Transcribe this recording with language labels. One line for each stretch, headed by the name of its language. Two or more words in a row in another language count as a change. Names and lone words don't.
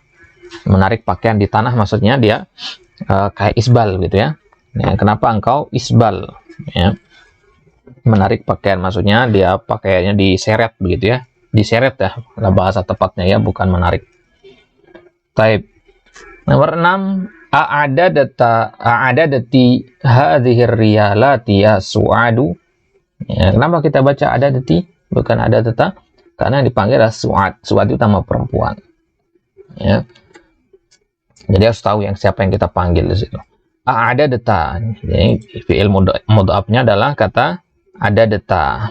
Indonesian: Menarik pakaian di tanah maksudnya dia kayak isbal gitu ya. Ya, kenapa engkau isbal? Ya. Menarik pakaian maksudnya dia pakaiannya diseret begitu ya. Diseret ya, bahasa tepatnya ya, bukan menarik. Taib. Nomor 6,
Arabic: a'adadati hadhihi riyalati ya su'adu.
Indonesian: Ya, kenapa kita baca adadati bukan adadata? Karena dipanggil su'ad. Su'ad itu nama perempuan. Ya. Jadi harus tahu siapa yang kita panggil di situ. Ada deta. Jadi fi'il mudha'afnya adalah kata ada deta.